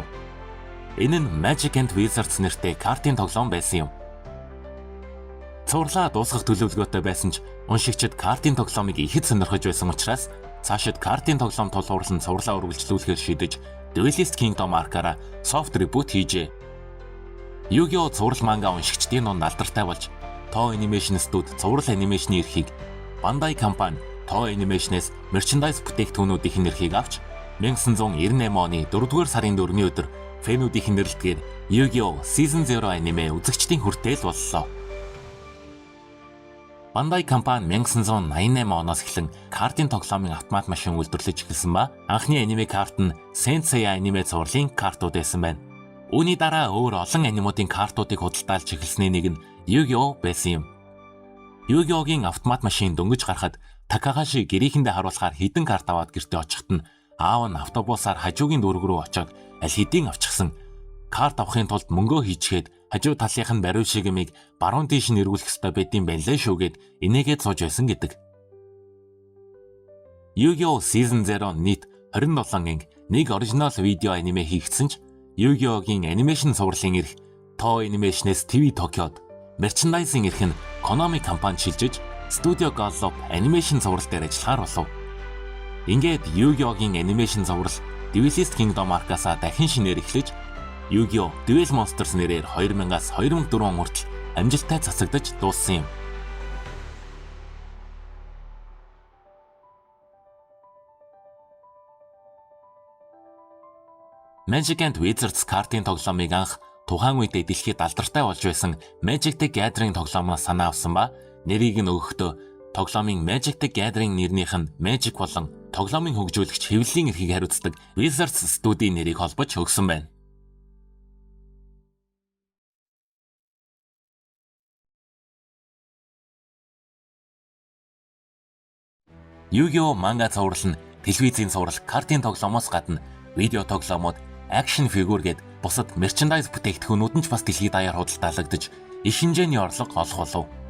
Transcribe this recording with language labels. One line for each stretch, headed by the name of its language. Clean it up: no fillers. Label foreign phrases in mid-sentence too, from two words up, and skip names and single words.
Mongolian: Энэ нь Magic and Wizards нэртэй картын тоглоом байсан юм. Цувралаа дуусгах төлөвлөгөөтэй байсан ч уншигчид картын тоглоомыг ихэд сонирхож байсан учраас цаашид картын тоглоом тулгуурлан цувралаа үргэлжлүүлэхээр шийдэж Duelist Kingdom Arc-аараа
English: soft reboot
Mongolian: хийжээ. Yu-Gi-Oh цуврал манга уншигчдын дунд алдартай болж Toho Animation студ цуврал анимашны эрхийг, Bandai компани Toho Animation-ээс мерчендайз бүтээгдэхүүнүүдийн эрхийг авч 1998 оны 4-р сарын 4-ний өдөр фэнүүдийн нэрлэлтгээр Yu-Gi-Oh Season 0 аниме үзэгчдийн хүртээл боллоо. Bandai компани 1988 оноос эхлэн картын тоглоомын автомат машин үйлдвэрлэж эхэлсэн ба анхны аниме карт нь Sensei аниме цувралын картууд байсан байна. Үүний дараа өөр олон анимуудын картуудыг худалдаалж эхэлсний нэг нь Yu-Gi-Oh байсан юм. Yu-Gi-Oh-гийн автомат машин дөнгөж гарахад Такахаши гэрээхэндээ харуулахаар хідэн карт аваад гэртээ очиход нь аав нь автобусаар хажуугийн дүүрэг рүү очиод аль хэдийн авчихсан. Карт авахын тулд мөнгөө хийчихэд хажуу талынх нь баруун шигмийг баруун тийш нь эргүүлэх ёстой байдсан байлээ шүүгээд инээгээд сууж байсан гэдэг. Yu-Gi-Oh Season 0 нийт 27 анги нэг оригинал видео аниме хийгдсэн ч Yu-Gi-Oh-гийн анимашн цувралын эрх Toho Animation-ээс TV Tokyo-д, мерчендайзинг эрх нь Konami компани шилжиж Studio Gallop анимашн цуврал дээр ажиллахаар болов. Ингээд Yu-Gi-Oh-гийн анимашн цуврал Duelist Kingdom Arc-аас дахин шинээр эхлэж Yu-Gi-Oh Duel Monsters нэрээр 2000-аас 2004 он хүртэл амжилттай цацагдаж дууссан юм. Magic and Wizards картын тоглоомыг анх тухайн үедээ дэлхийд алдартай болж байсан Magic the Gathering тоглоомоос санаа авсан ба нэрийг нь өгөхдөө тоглоомын Magic the Gathering нэрнийх нь Magic болон тоглоомын хөгжүүлэгч хэвлэлийн эрхийг хариуцдаг Wizards студийн нэрийг холбож өгсөн байна. Yu-Gi-Oh манга цуврал нь телевизийн цуврал, картын тоглоомоос гадна видео тоглоомод, акшн фигур гээд бусад мерчендайз бүтээгдэхүүнүүд нь ч бас дэлхийд даяар худалдаалагдаж их хэмжээний орлого олох болов.